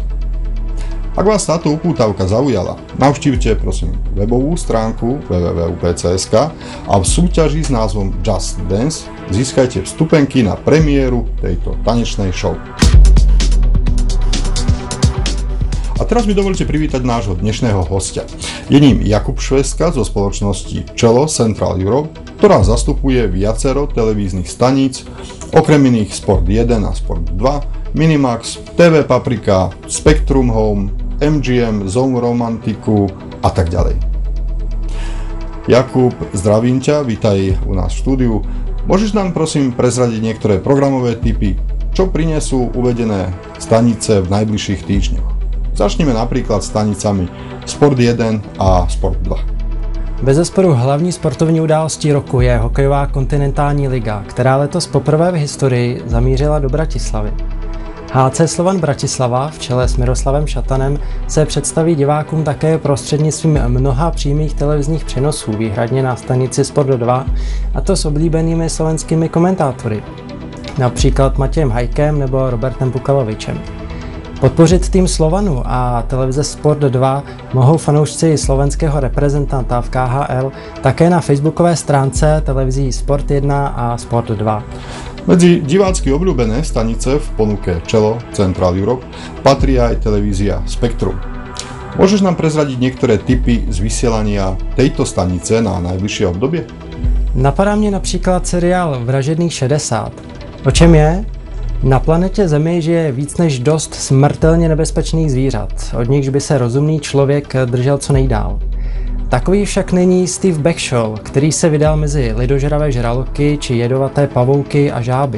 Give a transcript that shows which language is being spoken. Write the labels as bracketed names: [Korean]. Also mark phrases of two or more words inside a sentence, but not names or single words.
[Slovak] Ak vás táto upútavka zaujala, navštívte prosím webovú stránku www.upc.sk a v súťaži s názvom Just Dance získajte vstupenky na premiéru tejto tanečnej show. A teraz mi dovolte privítať nášho dnešného hostia. Je ním Jakub Švestka zo spoločnosti Cello Central Europe, ktorá zastupuje viacero televíznych staníc, okrem iných Sport 1 a Sport 2, Minimax, TV Paprika, Spectrum Home, MGM, Zone Romantiku a tak ďalej. Jakub, zdravím ťa, vítaj u nás v štúdiu. Môžeš nám prosím prezradiť niektoré programové tipy, čo prinesú uvedené stanice v najbližších týždňoch? Začneme napríklad stanicami Sport 1 a Sport 2. [Czech] Bezesporu hlavní sportovní událostí roku je hokejová kontinentální liga, která letos poprvé v historii zamířila do Bratislavy. HC Slovan Bratislava v čele s Miroslavem Šatanem se představí divákům také prostřednictvím mnoha přímých televizních přenosů výhradně na stanici Sport 2, a to s oblíbenými slovenskými komentátory, například Matějem Hajkem nebo Robertem Pukalovičem. Podpořit tým Slovanu a televize Sport 2 mohou fanoušci slovenského reprezentanta v KHL také na facebookové stránce televizí Sport 1 a Sport 2. [Slovak] Medzi divácky obľúbené stanice v ponuke Cello Central Europe patrí aj televízia Spektrum. Môžeš nám prezradiť niektoré tipy z vysielania tejto stanice na najbližšie obdobie? [Czech] Napadá mě například seriál Vražedných 60. O čem je? Na planetě Zemi žije víc než dost smrtelně nebezpečných zvířat, od nichž by se rozumný člověk držel co nejdál. Takový však není Steve Backshall, který se vydal mezi lidožravé žraloky či jedovaté pavouky a žáby.